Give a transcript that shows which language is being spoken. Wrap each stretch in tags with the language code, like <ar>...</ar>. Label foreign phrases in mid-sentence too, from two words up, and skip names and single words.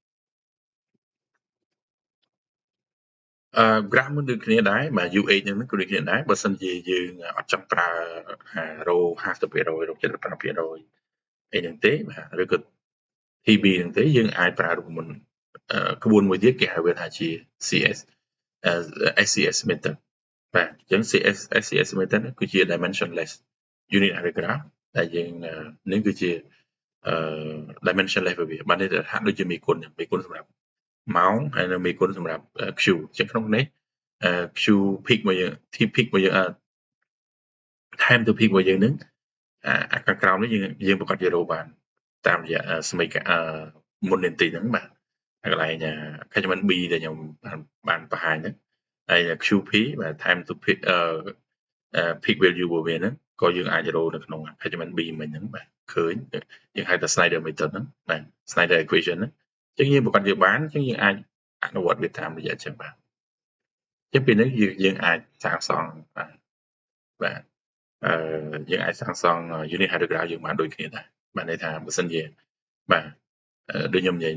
<km>graph មួយដូចគ្នាដែរបាទ UH ហ្នឹងក៏ដូចគ្នាដែរបើសិនជាយើងអត់ចង់ប្រើរ៉ូ 50% រ៉ូ 75% អីហ្នឹងទេបាទឬក៏ TB ហ្នឹងទេយើងអាចប្រើរូបមន្តក្បួនមួយទៀតគេហៅវាថាជា</km> <en>CS SCS method</en> <km>បាទអញ្ចឹង</km> <en>SCS method</en> <km>គឺជា</km> <en>dimensionless unit array graph</en> <km>ដែលយើងនេះគឺជាdimensionless របស់វាបានន័យថាហាក់ដូចជាមេគុណសម្រាប់ម៉ោងហើយនៅមេគុណសម្រាប់ Q អញ្ចឹងក្នុងនេះ</km> <en>Q peak</en> <km>របស់យើង</km> <en>T peak</en> <km>របស់យើង</km> <en>time to peak</en> <km>របស់យើង ហ្នឹងអាខាងក្រោមនេះយើងប្រកាសជារកបានតាមរយៈសមីការមុននីតិហ្នឹងបាទកន្លែង</km> <en>catchment B</en> <km>ដែលខ្ញុំបានបង្ហាញហ្នឹងហើយ QP បាទ</km> <en>time to peak peak value</en> <km>របស់វាហ្នឹងក៏យើងអាចរកនៅ ក្នុង</km> <en>catchment B</en> <km>មិញហ្នឹងបាទឃើញយើងហៅថា</km> <en>Snyder method</en> <km>ហ្នឹងបាទ</km> <en>Snyder equation</en> <km>ហ្នឹងអញ្ចឹងយើងប្រកាសជាបានអញ្ចឹងយើងអាចអនុវត្តវាតាមរយៈអញ្ចឹងបាទអញ្ចឹងពីនេះ យើងអាចសាងសង់បាទយើងអាចសាងសង់</km> <en>unit hydrograph</en> <km>យើងបានដូចគ្នាដែរបានន័យថាបើសិនជាបាទដូចខ្ញុំនិយាយ</km>